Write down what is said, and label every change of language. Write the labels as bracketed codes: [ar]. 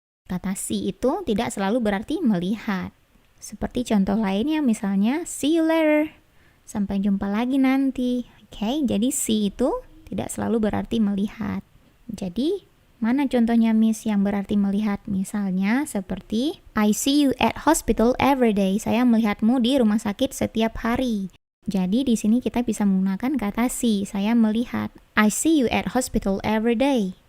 [id] Kata see itu tidak selalu berarti melihat. Seperti contoh lainnya misalnya [en] see you later. [id] Sampai jumpa lagi nanti. Oke, jadi see itu tidak selalu berarti melihat. Jadi mana contohnya Miss yang berarti melihat? Misalnya seperti [en] I see you at hospital every day. [id] Saya melihatmu di rumah sakit setiap hari. Jadi di sini kita bisa menggunakan kata see. Saya melihat. [en] I see you at hospital every day.